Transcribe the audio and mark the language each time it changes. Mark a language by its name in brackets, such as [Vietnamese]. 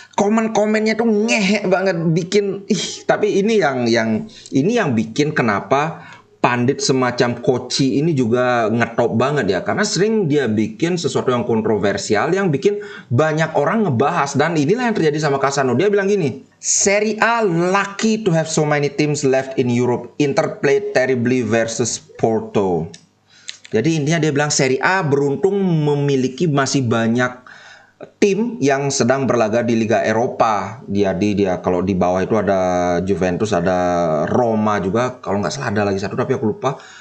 [Indonesian] Komen-komennya tuh ngehe banget, bikin tapi ini yang bikin kenapa pandit semacam Koci ini juga ngetop banget ya, karena sering dia bikin sesuatu yang kontroversial yang bikin banyak orang ngebahas. Dan inilah yang terjadi sama Kasano. Dia bilang gini, [English] Serie A lucky to have so many teams left in Europe. Inter played terribly versus Porto. [Indonesian] Jadi intinya dia bilang Serie A beruntung memiliki masih banyak tim yang sedang berlaga di Liga Eropa. Dia kalau di bawah itu ada Juventus, ada Roma juga, kalau nggak salah ada lagi satu tapi aku lupa.